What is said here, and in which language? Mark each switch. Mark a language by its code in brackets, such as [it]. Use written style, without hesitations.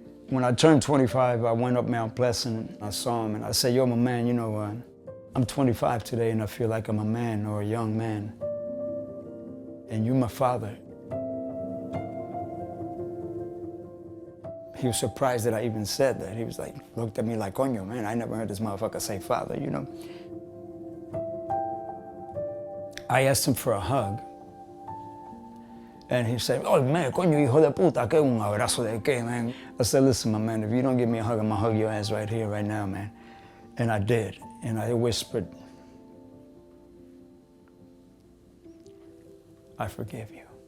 [en] When I turned 25, I went up Mount Pleasant, and I saw him, and I said, yo, my man, I'm 25 today, and I feel like I'm a man or a young man. And you're my father. He was surprised that I even said that. He was like, looked at me like, coño, man, I never heard this motherfucker say father, I asked him for a hug. And he said, oh, man, [es] coño, hijo de puta, que un abrazo de qué, man? [en] I said, listen, my man, if you don't give me a hug, I'm gonna hug your ass right here, right now, man. And I did. And I whispered, I forgive you.